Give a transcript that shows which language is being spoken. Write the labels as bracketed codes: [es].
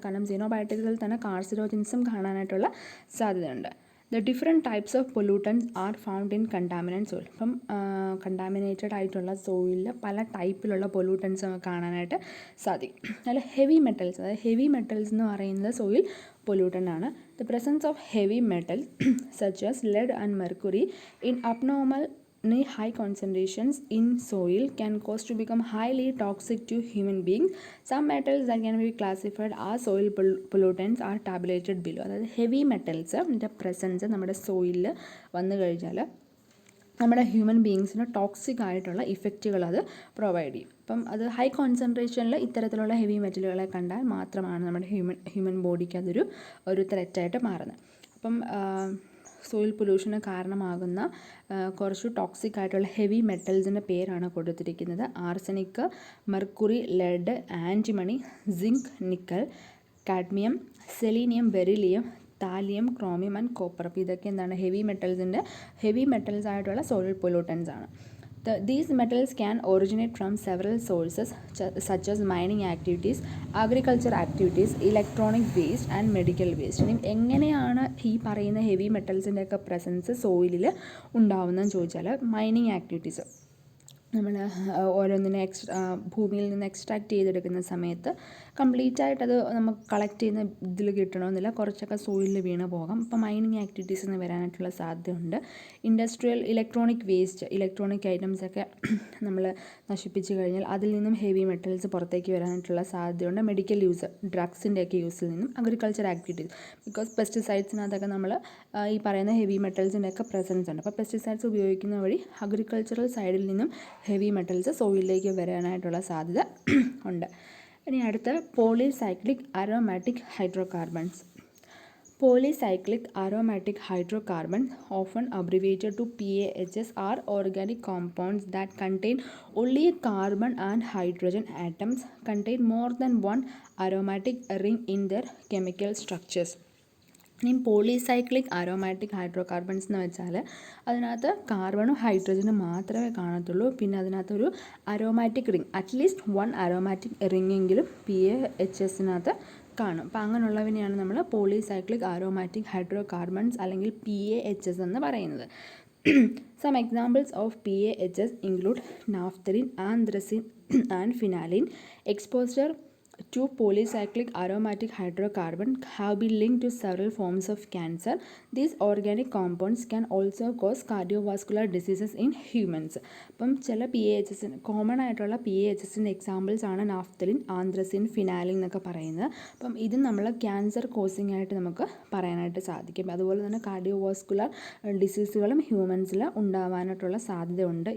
[ml] കാരണം സിനോബയോട്ടിക്സിൽ തന്നെ കാർസിനോജൻസും കാണാനായിട്ടുള്ള സാധ്യതയുണ്ട്. [en] The different types of pollutants are found in contaminant soil. [ml] അപ്പം കണ്ടാമിനേറ്റഡ് ആയിട്ടുള്ള സോയിലിൽ പല ടൈപ്പിലുള്ള പൊല്യൂട്ടൻസ് നമുക്ക് കാണാനായിട്ട് സാധിക്കും. അതിൽ ഹെവി മെറ്റൽസ്, അതായത് ഹെവി മെറ്റൽസ് എന്ന് പറയുന്നത് സോയിൽ പൊല്യൂട്ടൻ്റ് ആണ്. [en] The presence of heavy metals such as lead and mercury in abnormal high concentrations in soil can cause to become highly toxic to human beings. Some metals that can be classified as soil pollutants are tabulated below. [ml] അതായത് heavy മെറ്റൽസിൻ്റെ presence നമ്മുടെ സോയിലിൽ വന്നു കഴിഞ്ഞാൽ നമ്മുടെ human ബീയിങ്സിന് toxic ആയിട്ടുള്ള ഇഫക്റ്റുകൾ അത് provide ചെയ്യും. അപ്പം അത് ഹൈ കോൺസെൻട്രേഷനിൽ ഇത്തരത്തിലുള്ള ഹെവി മെറ്റലുകളെ കണ്ടാൽ മാത്രമാണ് നമ്മുടെ ഹ്യൂമൻ ബോഡിക്ക് ഒരു ത്രെറ്റായിട്ട് മാറുന്നത്. അപ്പം സോയിൽ പൊല്യൂഷന് കാരണമാകുന്ന കുറച്ച് ടോക്സിക് ആയിട്ടുള്ള ഹെവി മെറ്റൽസിൻ്റെ പേരാണ് കൊടുത്തിരിക്കുന്നത്. Arsenic, mercury, lead, antimony, zinc, nickel, cadmium, selenium, beryllium, thallium, chromium and copper. അപ്പോൾ ഇതൊക്കെ എന്താണ്? ഹെവി മെറ്റൽസ് ആയിട്ടുള്ള സോയിൽ പൊല്യൂട്ടൻസ് ആണ്. [en] These metals can originate from several sources such as mining activities, agriculture activities, electronic waste and medical waste. [ml] ഇനി എങ്ങനെയാണ് ഈ പറയുന്ന heavy മെറ്റൽസിൻ്റെയൊക്കെ presence സോയിലിൽ ഉണ്ടാവുന്നതെന്ന് ചോദിച്ചാൽ, മൈനിങ് ആക്ടിവിറ്റീസ്, നമ്മൾ ഓരോന്നിനെ ഭൂമിയിൽ നിന്ന് എക്സ്ട്രാക്ട് ചെയ്തെടുക്കുന്ന സമയത്ത് കംപ്ലീറ്റ് ആയിട്ട് അത് നമുക്ക് കളക്ട് ചെയ്യുന്ന ഇതിൽ കിട്ടണമെന്നില്ല, കുറച്ചൊക്കെ സോയിലിൽ വീണ് പോകാം. അപ്പോൾ മൈനിങ് ആക്ടിവിറ്റീസ് എന്ന് വരാനായിട്ടുള്ള സാധ്യതയുണ്ട്. ഇൻഡസ്ട്രിയൽ ഇലക്ട്രോണിക് വേസ്റ്റ്, ഇലക്ട്രോണിക് ഐറ്റംസൊക്കെ നമ്മൾ നശിപ്പിച്ച് കഴിഞ്ഞാൽ അതിൽ നിന്നും ഹെവി മെറ്റൽസ് പുറത്തേക്ക് വരാനായിട്ടുള്ള സാധ്യതയുണ്ട്. മെഡിക്കൽ യൂസ്, ഡ്രഗ്സിൻ്റെയൊക്കെ യൂസിൽ നിന്നും. അഗ്രികൾച്ചർ ആക്ടിവിറ്റീസ്, ബിക്കോസ് പെസ്റ്റിസൈഡ്സിനകത്തൊക്കെ നമ്മൾ ഈ പറയുന്ന ഹെവി മെറ്റൽസിൻ്റെയൊക്കെ പ്രസൻസ് ഉണ്ട്. അപ്പോൾ പെസ്റ്റിസൈഡ്സ് ഉപയോഗിക്കുന്ന വഴി അഗ്രികൾച്ചറൽ സൈഡിൽ നിന്നും ഹെവി മെറ്റൽസ് സോയിലിലേക്ക് വരാനായിട്ടുള്ള സാധ്യത ഉണ്ട്. ഇനി അടുത്ത polycyclic aromatic hydrocarbons. [en] Polycyclic aromatic hydrocarbons, often abbreviated to PAHs, are organic compounds that contain only carbon and hydrogen atoms, contain more than one aromatic ring in their chemical structures. [ml] ഇനി polycyclic aromatic hydrocarbons എന്ന് വെച്ചാൽ അതിനകത്ത് കാർബണും ഹൈഡ്രജനും മാത്രമേ കാണത്തുള്ളൂ. പിന്നെ അതിനകത്തൊരു aromatic ring, at least 1 aromatic റിങ്ങെങ്കിലും PAHSനകത്ത് കാണും. അപ്പോൾ അങ്ങനെയുള്ളതിനെയാണ് നമ്മൾ പോളിസൈക്ലിക് അരോമാറ്റിക് ഹൈഡ്രോകാർബൺസ് അല്ലെങ്കിൽ PAHs എന്ന് പറയുന്നത്. [en] Some examples of PAHs include naphthalene, anthracene and phenylene. Exposure two polycyclic aromatic hydrocarbon have been linked to several forms of cancer. These organic compounds can also cause cardiovascular diseases in humans. [ml] അപ്പം ചില PAHs common ആയിട്ടുള്ള PAHസിൻ്റെ examples ആണ് naphthalene, ആന്ത്രസിൻ, ഫിനാലിൻ എന്നൊക്കെ പറയുന്നത്. അപ്പം ഇത് നമ്മൾ cancer causing ആയിട്ട് നമുക്ക് പറയാനായിട്ട് സാധിക്കും. അതുപോലെ തന്നെ കാർഡിയോവാസ്കുലർ ഡിസീസുകളും ഹ്യൂമൻസിൽ ഉണ്ടാവാനായിട്ടുള്ള സാധ്യതയുണ്ട്.